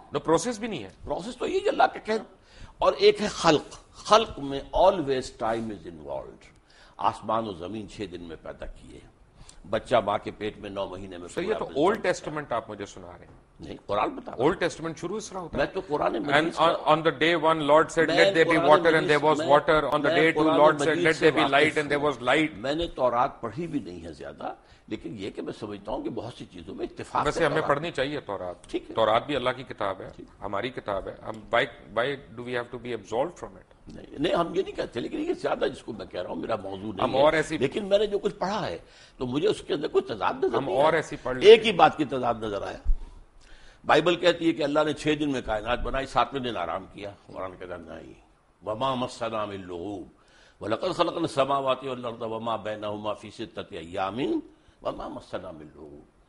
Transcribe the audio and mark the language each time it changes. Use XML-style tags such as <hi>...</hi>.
<ur>نو process بھی نہیں ہے. پروسیس تو یہ اللہ کے کہہ. اور ایک ہے خلق میں آلویز ٹائم از انوالوڈ. آسمان و زمین 6 دن میں پیدا کیے، بچہ ماں کے پیٹ میں 9 مہینے میں. یہ تو اولڈ ٹیسٹمنٹ آپ مجھے سنا رہے ہیں. نہیں، قرآن بتا. اولڈ ٹیسٹمنٹ شروع اس طرح ہوتا ہے. میں تو قرآن</ur> <en>And on the day 1 Lord said let there be water and there was water. On the day 2 Lord said let there be light and there was light.</en> <ur>میں نے تورات پڑھی بھی نہیں ہے زیادہ، لیکن یہ کہ میں سمجھتا ہوں کہ بہت سی چیزوں میں اتفاق. ویسے ہمیں پڑھنی چاہیے تورات. تورات بھی اللہ کی کتاب ہے، ہماری کتاب ہے. ہم</ur> <en>why do we have to be absolved from it?</en> <ur>نہیں ہم یہ نہیں کہتے، لیکن یہ زیادہ جس کو میں کہہ رہا ہوں میرا موضوع نہیں ہم اور ایسی، لیکن میں نے جو کچھ پڑھا ہے تو مجھے اس کے اندر کوئی تضاد نظر ہم اور ایسی پڑھ ایک ہی بات کی تضاد نظر آیا. بائبل کہتی ہے کہ اللہ نے 6 دن میں کائنات بنائی، 7ویں دن آرام کیا. قرآن کہتا ہے نہیں،</ur> <ar>وما مسنا من لغوب ولقد خلقنا السماوات والارض وما بینہما فی 6 ایام وما مسنا من لغوب.</ar>